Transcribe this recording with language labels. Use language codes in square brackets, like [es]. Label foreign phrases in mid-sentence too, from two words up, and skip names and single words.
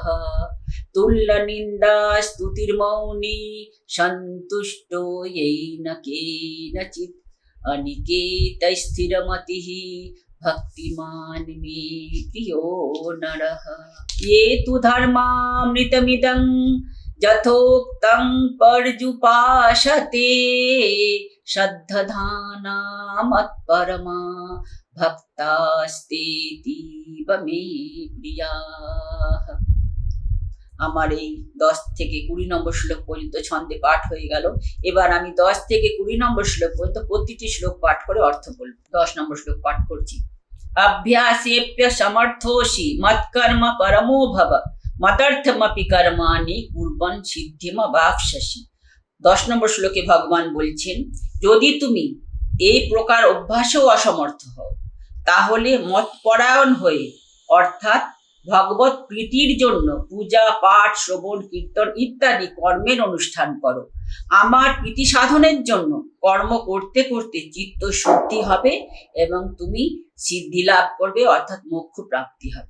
[sa] तुल्यनिन्दा स्तुतिर्मौनी सन्तुष्टो येन केनचित् अनिकेत स्थिरमतिः भक्तिमान् मे प्रियो नरः ये तु धर्मामृतमिदं यथोक्तं पर्युपासते श्रद्धधाना मत्परमा भक्तास्तेतीव मे प्रियाः। [bn] আমার এই 10 থেকে 20 নম্বর শ্লোক পর্যন্ত ছন্দে পাঠ হয়ে গেল। এবার আমি 10 থেকে 20 নম্বর শ্লোক পর্যন্ত প্রতিটি শ্লোক পাঠ করে অর্থ বলব। 10 নম্বর শ্লোক পাঠ করছি। [sa] अभ्यासेप्य समर्थोषि मत्कर्म परमो भव मदर्थमपि कर्माणि कुर्वन् सिद्धिमवाप्स्यसि। [bn] 10 নম্বর শ্লোকে ভগবান বলছেন, যদি তুমি এই প্রকার অভ্যাসেও অসমর্থ হও তাহলে মতপরায়ণ হয়ে অর্থাৎ ভগবত প্রীতির জন্য পূজা পাঠ শ্রবণ কীর্তন ইত্যাদি কর্মের অনুষ্ঠান করো। আমার প্রীতি সাধনের জন্য কর্ম করতে করতে চিত্ত শুদ্ধি হবে এবং তুমি সিদ্ধি লাভ করবে অর্থাৎ মোক্ষ প্রাপ্তি হবে।